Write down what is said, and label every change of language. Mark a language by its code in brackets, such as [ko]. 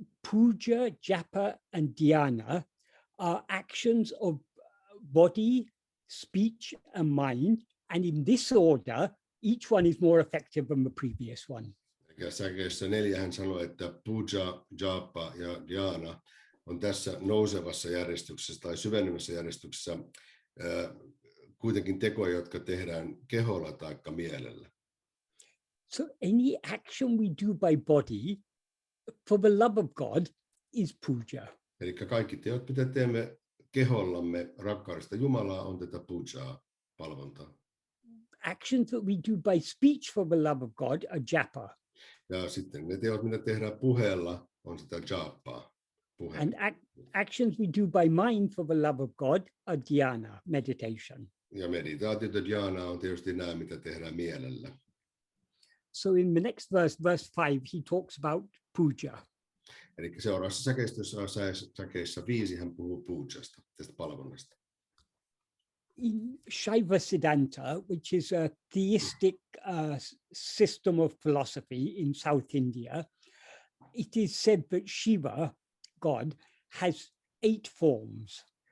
[en] Puja, japa, and dhyana are actions of body, speech, and mind, and in this order, each one is more effective than the previous one. [fi] Ja säkeessä 4 hän sanoi, että puja, japa ja dhyana on tässä nousevassa järjestyksessä tai syvenevässä järjestyksessä kuitenkin tekoja, jotka tehdään keholla tai mielellä. [en] So any action we do by body for the love of God is puja. [fi] Eli kaikki teot, mitä teemme kehollamme rakkaudesta Jumalaa, on tätä pujaa, palvontaa. [en] Actions that we do by speech for the love of God are japa. [fi] Ja sitten ne teot, mitä tehdään puheella, on sitä jappaa. [en] And actions we do by mind for the love of God are dhyana, meditation. [fi] Ja meditaatiot ja dhyana on tietysti nämä, mitä tehdään mielellä. [en] So in the next verse, verse 5, he talks about puja. [fi] Eli seuraavassa säkeissä 5 hän puhuu pujasta, tästä palvonnasta. [en] in Shaiva Siddhanta, which is a theistic system of philosophy in South India, it is said that Shiva, God, has 8 forms.